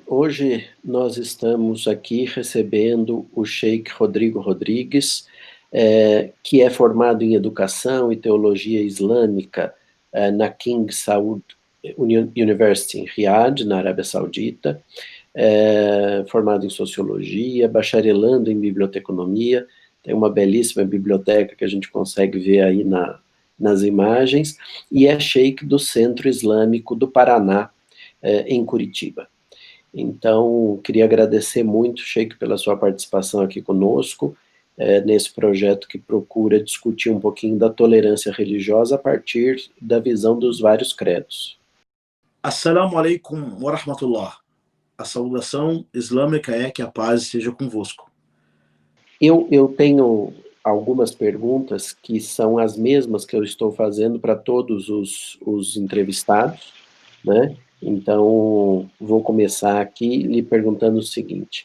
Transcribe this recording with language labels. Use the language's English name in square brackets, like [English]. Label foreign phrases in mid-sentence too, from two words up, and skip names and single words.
[Portuguese] Hoje nós estamos aqui recebendo o Sheikh Rodrigo Rodrigues, que é formado em Educação e Teologia Islâmica na King Saud University em Riad, na Arábia Saudita, formado em Sociologia, bacharelando em Biblioteconomia, tem uma belíssima biblioteca que a gente consegue ver aí nas imagens, e é Sheikh do Centro Islâmico do Paraná, em Curitiba. Então, queria agradecer muito, Sheikh, pela sua participação aqui conosco, nesse projeto que procura discutir um pouquinho da tolerância religiosa a partir da visão dos vários credos. [Arabic] السلام عليكم ورحمة الله. [Portuguese] A saudação islâmica é que a paz esteja convosco. Eu tenho algumas perguntas que são as mesmas que eu estou fazendo para todos os entrevistados, né? Então, vou começar aqui lhe perguntando o seguinte.